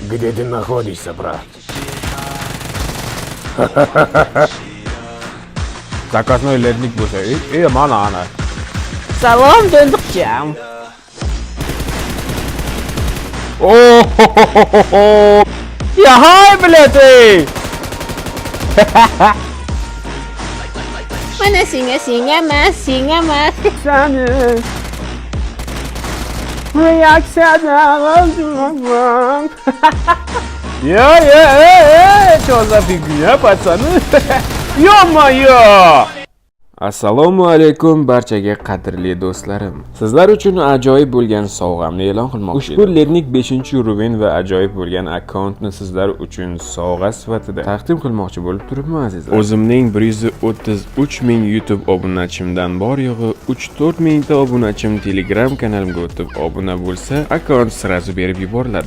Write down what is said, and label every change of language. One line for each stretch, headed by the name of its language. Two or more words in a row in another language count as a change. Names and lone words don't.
Russian: Где ты находишься, брат? Заказной ледник
Uzbek: bo'lsa, mana ana. Salom do'ndiqcham. Oh! Ya hay блядь! Mana singa emas. Seni reaksiyadan Ya,
Russian: что за фигня, пацаны? Ё-моё!
Uzbek: Assalomu alaykum barchaga qadrli do'stlarim. Sizlar uchun ajoyib bo'lgan sovg'amni e'lon qilmoqchi. Ushbu Lednik 5-uruven va ajoyib bo'lgan akkauntni sizlar uchun sovg'a sifatida taqdim qilmoqchi bo'lib turibman azizlar. O'zimning 133 ming YouTube obunachimdan bor yo'g'i 3-4 mingta obunachim Telegram kanalimga o'tib obuna bo'lsa, akkaunt sirazu berib yuboriladi.